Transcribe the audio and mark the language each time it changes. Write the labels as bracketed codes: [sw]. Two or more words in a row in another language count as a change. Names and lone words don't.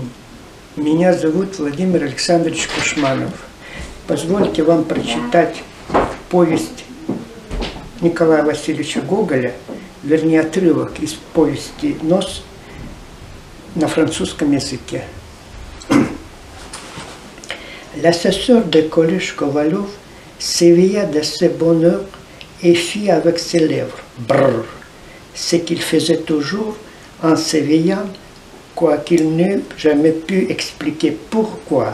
[ru] Меня зовут Владимир Александрович Кушманов. Позвольте вам прочитать повесть Николая Васильевича Гоголя, вернее отрывок из повести «Нос» на французском языке. [fr] L'assesseur de collège Kovalov s'éveilla de ses bonnes heures et fit avec ses lèvres brrr, ce qu'il faisait toujours en s'éveillant, quoiqu'il n'eût jamais pu expliquer pourquoi.